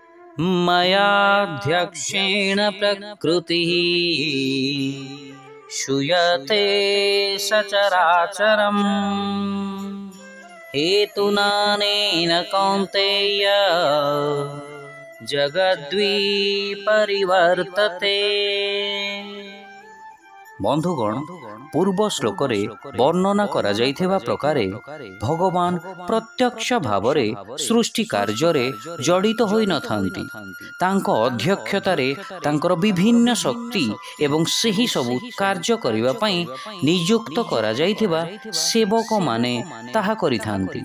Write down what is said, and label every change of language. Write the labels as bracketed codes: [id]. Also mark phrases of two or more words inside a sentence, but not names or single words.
[sa] मयाध्यक्षेण प्रकृतिः श्रूयते सचराचरम् हेतुनानेन कौन्तेय जगद्वी परिवर्तते। [or] ବନ୍ଧୁଗଣ, ପୂର୍ବ ଶ୍ଳୋକ ବର୍ଣ୍ଣନା କରା ଯାଇଥିବା ପ୍ରକାରେ ଭଗବାନ ପ୍ରତ୍ୟକ୍ଷ ଭାବରେ ସୃଷ୍ଟି କାର୍ଯ୍ୟ ଜଡ଼ିତ ହୋଇ ନଥାନ୍ତି। ତାଙ୍କ ଅଧ୍ୟକ୍ଷତାରେ ତାଙ୍କର ବିଭିନ୍ନ ଶକ୍ତି ଏବଂ ସେହି ସବୁ କାର୍ଯ୍ୟ କରିବା ପାଇଁ ନିଯୁକ୍ତ କରା ଯାଇଥିବା ସେବକ ମାନେ ତାହା କରିଥାନ୍ତି।